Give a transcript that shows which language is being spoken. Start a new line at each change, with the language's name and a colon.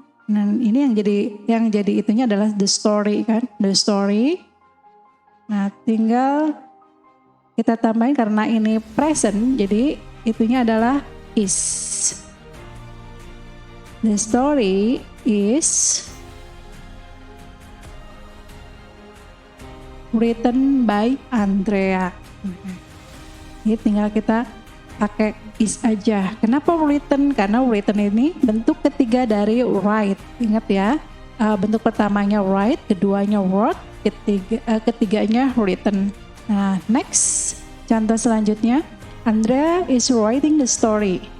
Indonesian: Nah ini yang jadi itunya adalah
English: the story
Indonesian: kan, the story. Nah tinggal kita tambahin karena ini present, jadi itunya adalah is.
English: The story is written by Andrea.
Indonesian: Ini tinggal kita pakai is aja. Kenapa written? Karena written ini bentuk ketiga dari write. Ingat ya, bentuk pertamanya write, keduanya wrote, ketiganya written.
English: Nah, next,
Indonesian: contoh selanjutnya,
English: Andrea is writing the story.